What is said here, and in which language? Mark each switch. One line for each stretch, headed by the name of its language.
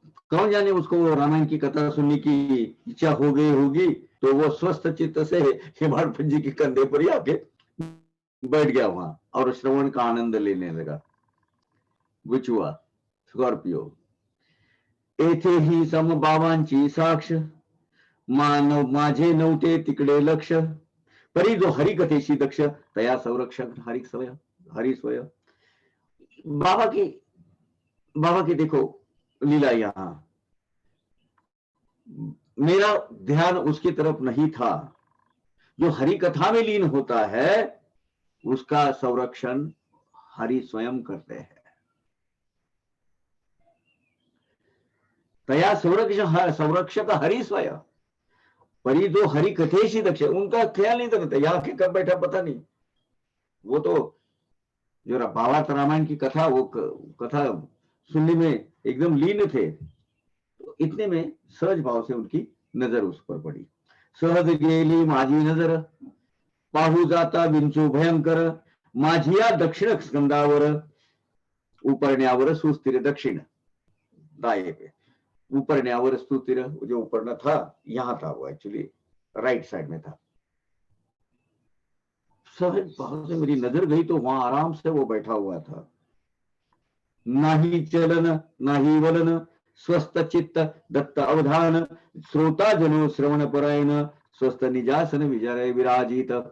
Hindi: कौन जाने उसको वो रामायण की कथा सुनने की इच्छा हो गई होगी, तो वो स्वस्थ चित्त से हिमालय पंजी के कंधे पर ही आके बैठ गया वहां और श्रवण का आनंद लेने लगा। बिच्छुआ स्कॉर्पियो।
Marathi: येथे ही समबाबांची साक्ष मानव माझे नव्हते तिकडे लक्ष परी जो हरिकथेशी दक्ष तया संरक्षक हरि स्वय।
Hindi: बाबा की देखो लीला। यहां मेरा ध्यान उसकी तरफ नहीं था। जो हरि कथा में लीन होता है उसका संरक्षण हरि स्वयं करते हैं।
Marathi: तया संरक्षक हरि स्वयं परी जो हरि कथेशी दक्ष,
Hindi: उनका ख्याल नहीं करता यहाँ के कब बैठा पता नहीं। वो तो जो भावार्थ रामायण की कथा, वो कथा सुनने में एकदम लीन थे। तो इतने में सहज भाव से उनकी नजर उस पर पड़ी।
Marathi: सहज गेली माझी नजर पाहू जाता विंचू भयंकर माझिया दक्षिण स्कंदावर उपरण्यावर सुस्थिर दक्षिण
Hindi: दाए पे
Marathi: उपरण्यावर सुस्थिर।
Hindi: जो उपरना था यहां था, वो एक्चुअली राइट साइड में था। सहज भाव से मेरी नजर गई तो वहां आराम से वो बैठा हुआ था।
Marathi: नाही चलन नाही वलन स्वस्थ चित्त दत्त अवधान श्रोता जनो श्रवण परायण स्वस्थ निजासन विजय विराजित।